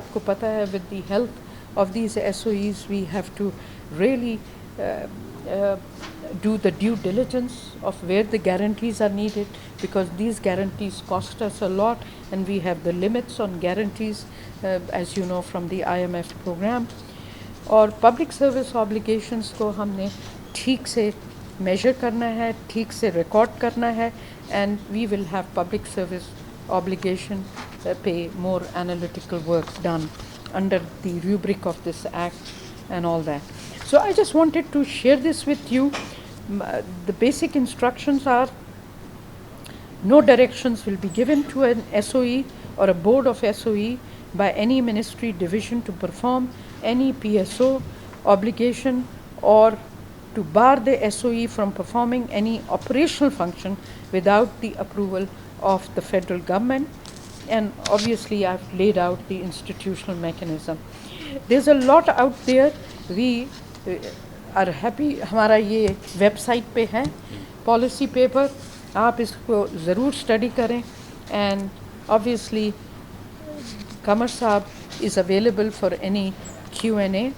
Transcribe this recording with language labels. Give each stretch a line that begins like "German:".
Urdu: آپ کو پتہ ہے
English: with the help of these SOEs we have to really do the due diligence of where the guarantees are needed, because these guarantees cost us a lot and we have the limits on guarantees as you know from the IMF program.
Urdu: اور public service obligations کو ہم نے ٹھیک سے major کرنا ہے, ٹھیک سے ریکارڈ کرنا ہے,
English: And we will have public service obligation پہ more analytical work done under the rubric of this act and all that. So I just wanted to share this with you. The basic instructions are no directions will be given to an SOE or a board of SOE by any ministry division to perform any PSO obligation or to bar the SOE from performing any operational function without the approval of the federal government. And obviously I've laid out the institutional mechanism. There's a lot out there. We are happy.
Urdu: ہمارا یہ web site پہ ہے policy paper, آپ اس کو ضرور study کریں.
English: and obviously
Urdu: Qamar صاحب
English: is available for any Q&A.